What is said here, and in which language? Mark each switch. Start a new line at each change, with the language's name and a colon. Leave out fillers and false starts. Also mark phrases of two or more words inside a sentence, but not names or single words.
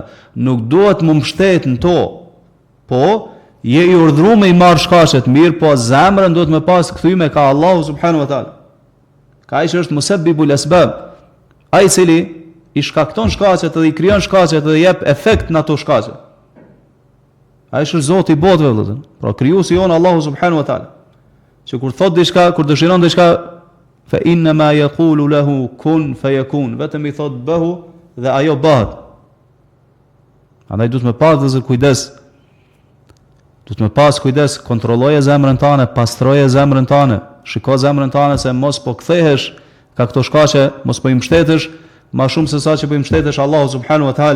Albanian: Nuk duhet më mbështet në to, po je I urdhëruar me I marr shkaqet mirë, po zemrën duhet me pas kthyme ka Allahu
Arabic: سبحانه وتعالى.
Albanian: Ka ai që është
Arabic: مسبب الأسباب,
Albanian: ai I cili I shkakton shkaqet dhe I krijon shkaqet dhe jep efekt në ato shkaqe. Ai është Zoti I botëve vëllezër. Pra krijuesi jon Allahu
Arabic: سبحانه وتعالى.
Albanian: Që kur thot diçka, kur dëshiron diçka,
Arabic: فإنما يقول له كن فيكون,
Albanian: vetëm I thot bëhu dhe ajo bëhet. Andaj duhet me pas vëllezër kujdes. Du të me pas kujdes, kontrolloje zemrën tane, pastroje zemrën tane, shiko zemrën tane se mos po kthehesh ka këto shkaqe, mos po i mbështetesh ma shumë se sa që po i mbështetesh Allahu
Arabic: سبحانه وتعالى.